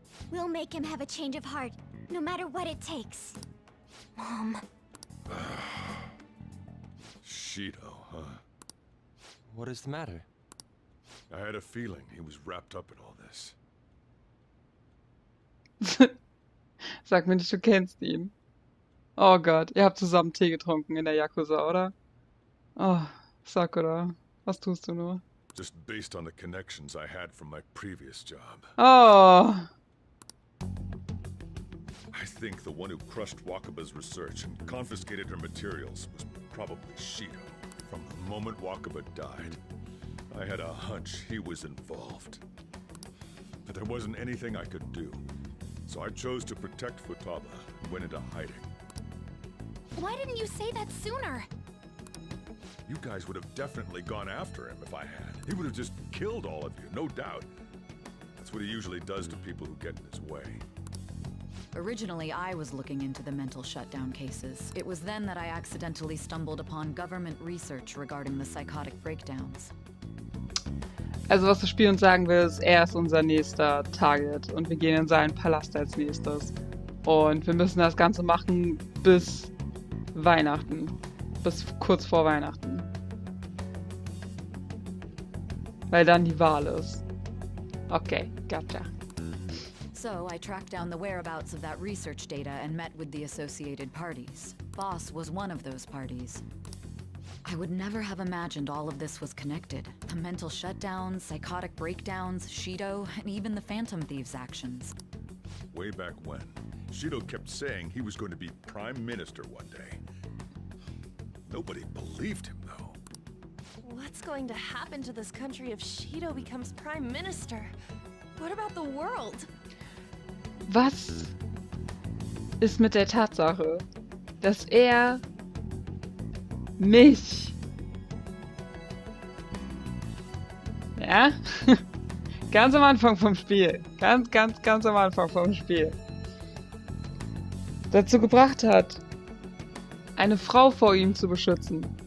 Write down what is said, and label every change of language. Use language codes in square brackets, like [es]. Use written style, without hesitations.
[en] We'll make him have a change of heart, no matter what it takes. Mom. Shido, huh? What is the matter? I had a feeling he was wrapped up in all this. [de] Sag mir nicht, du kennst ihn. Oh Gott, ihr habt zusammen Tee getrunken in der Yakuza, oder? Oh, Sakura, was tust du nur? [en] Just based on the connections I had from my previous job. Oh. I think the one who crushed Wakaba's research and confiscated her materials was probably Shido. From the moment Wakaba died, I had a hunch he was involved. But there wasn't anything I could do. So I chose to protect Futaba and went into hiding. Why didn't you say that sooner? You guys would have definitely gone after him if I had. He would have just killed all of you, no doubt. That's what he usually does to people who get in his way. Originally, I was looking into the mental shutdown cases. It was then that I accidentally stumbled upon government research regarding the psychotic breakdowns. [de] Also was das Spiel uns sagen will, ist, er ist unser nächster Target und wir gehen in seinen Palast als nächstes. Und wir müssen das Ganze machen bis Weihnachten. Bis kurz vor Weihnachten. Weil dann die Wahl ist. [en] Okay, gotcha. So, I tracked down the whereabouts of that research data and met with the associated parties. Boss was one of those parties. I would never have imagined all of this was connected. The mental shutdowns, psychotic breakdowns, Shido, and even the Phantom Thieves' actions. Way back when, Shido kept saying he was going to be Prime Minister one day. Nobody believed him, though. What's going to happen to this country if Shido becomes Prime Minister? What about the world? [de] Was ist mit der Tatsache, dass er mich, ja, ganz am Anfang vom Spiel, ganz am Anfang vom Spiel, dazu gebracht hat, eine Frau vor ihm zu beschützen.